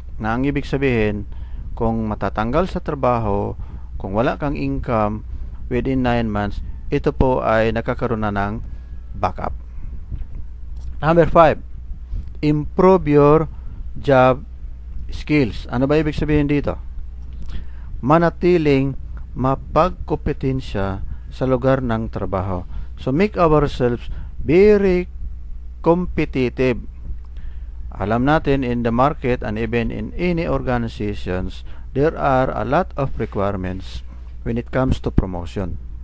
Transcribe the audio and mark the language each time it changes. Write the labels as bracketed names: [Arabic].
[Filipino] Na ang ibig sabihin, kung matatanggal sa trabaho, kung wala kang income within 9 months, ito po ay nakakaroon na ng backup. [English] Number 5, improve your job skills. [Filipino] Ano ba ibig sabihin dito? Manatiling mapagkompetensya sa lugar ng trabaho. [English] So make ourselves very competitive. [Filipino] Alam natin [English] in the market and even in any organizations, there are a lot of requirements when it comes to promotion.